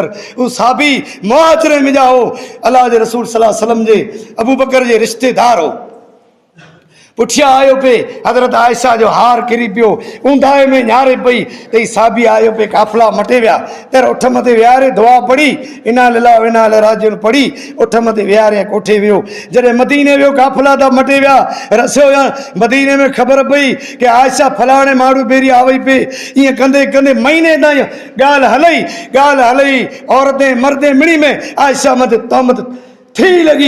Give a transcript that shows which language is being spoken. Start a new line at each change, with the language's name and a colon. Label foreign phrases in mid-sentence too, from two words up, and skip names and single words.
Sindhi: उहो साबी मुहाजिरे में जा हो, अल्लाह जे रसूल
Arabic: صلى الله عليه وسلم
Sindhi: जे अबू बकर जे रिश्तेदार हो। पुठियां आयो पे हज़रत आयशा जो हार किरी पियो, ऊंधाए में न्यारे पई त ही साबी आयो पे काफ़िला मटे विया। तर उठ मथे विहारे दुआ पढ़ी
Arabic: إنا لله وإنا إليه راجعون
Sindhi: पढ़ी उठ मथे विहारे कोठे वियो। जॾहिं मदीने वियो काफ़िला त मटे विया, रसियो मदीने में ख़बर पई कि आयशा फलाणे माण्हू पहिरीं आवई पे। ईअं कंदे कंदे महीने ताईं ॻाल्हि हलई औरतें मर्दे मिड़ी में आयशा मथे तहमत थी लॻी।